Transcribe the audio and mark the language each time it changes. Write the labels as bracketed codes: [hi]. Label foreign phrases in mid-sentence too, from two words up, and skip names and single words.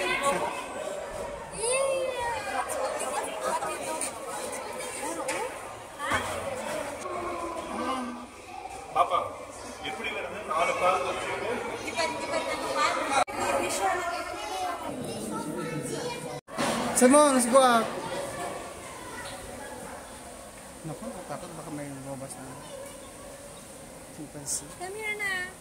[ta] பாப்பா எப்படி வருது 4 பால் [en] Simon, let's go out. [tl] Naku, takot baka may lumabas na chimpanzee. [en] Come here na.